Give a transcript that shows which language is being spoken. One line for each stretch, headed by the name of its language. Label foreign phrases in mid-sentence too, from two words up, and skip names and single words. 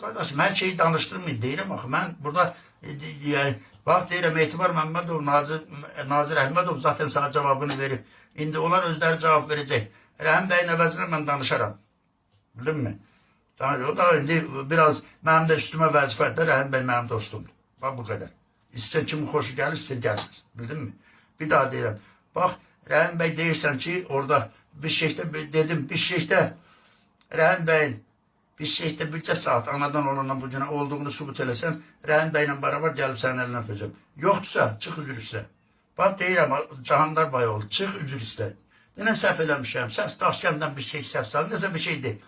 Azerbaijani: Qardaşım hər şeyi danışdırmayın deyirəm axı. Mən burada bax deyirəm Etibar Məmmədov, Nazır Əhmədov
Turkish: zaten sana
Azerbaijani: cavabını verib. İndi onlar özləri cavab verəcək. Rəhim bəyin əvəzinə mən danışaram. Bildin mi? O da indi biraz mənim də üstümə vəzifədə Rəhim bəy mənim dostumdur.
Turkish: Bak bu kadar. İstesen kimin hoşu gelir, istesen gelmez.
Azerbaijani: Bildin mi? Bir daha deyirəm. Bak Rəhim bəy deyirsən ki orada bir şeydə dedim bir şeydə Rəhim bəyin bir şeydə bircə saat anadan olandan bu günə olduğunu subut eləsən Rəhim bəylə beraber gəlib sənin əlinə öpəcəm. Yoxdursa çıx üzr istə. Bak deyirəm Cahandar Bayoğlu çıx üzr istə. Yine səhv eləmişəm, səs daşkəndən bir şey səhv sal, nəsə bir şey deyil.